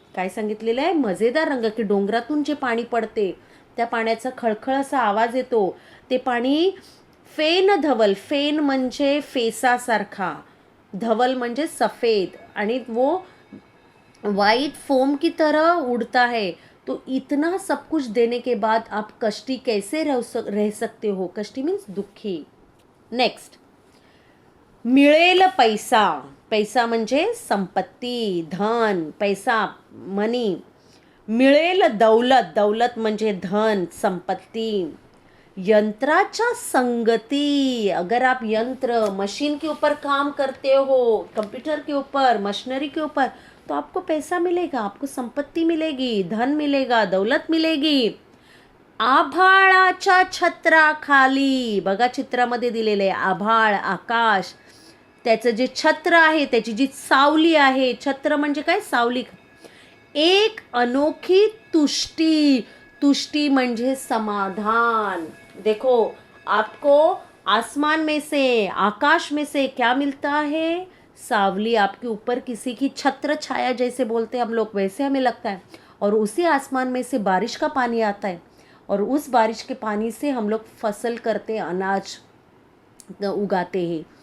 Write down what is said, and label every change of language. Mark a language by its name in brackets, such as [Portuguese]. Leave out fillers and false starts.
[Marathi] काय सांगितलेलं आहे, मजेदार रंग, की डोंगरातून जे पाणी पडते त्या पाण्याचा खळखळ असा आवाज येतो, ते पाणी फेन धवल, फेन म्हणजे फेसासारखा, धवल म्हणजे सफ़ेद, आणि [Hindi] वो वाइट फोम की तरह उड़ता है. तो इतना सब कुछ देने के बाद आप कष्टी कैसे रह सकते हो. [Marathi] कष्टी मीन्स दुःखी. नेक्स्ट, मिळेल पैसा. पैसा म्हणजे संपत्ती, धन, पैसा, मनी. मिळेल दौलत, दौलत म्हणजे धन, संपत्ती. यंत्राच्या संगती, [Hindi] अगर आप यंत्र, मशीन के ऊपर काम करते हो, कंप्यूटर के ऊपर, मशीनरी के ऊपर, तो आपको पैसा मिलेगा, आपको संपत्ती मिलेगी, धन मिलेगा, दौलत मिलेगी. [Marathi] आभाळाच्या छत्राखाली, बघा चित्रामध्ये दिलेले आहे, आभाळ, आकाश, त्याचं जे छत्र आहे, त्याची जी सावली आहे, छत्र म्हणजे काय, सावली. एक अनोखी तुष्टी, तुष्टी म्हणजे समाधान. [Hindi] देखो, आपको आसमान में से, आकाश में से क्या मिलता है, सावली. आपके ऊपर किसी की छत्र छाया जैसे बोलते हैं हम लोग, वैसे हमें लगता है. और उसी आसमान में से बारिश का पानी आता है, और उस बारिश के पानी से हम लोग फसल करते, अनाज उगाते हैं.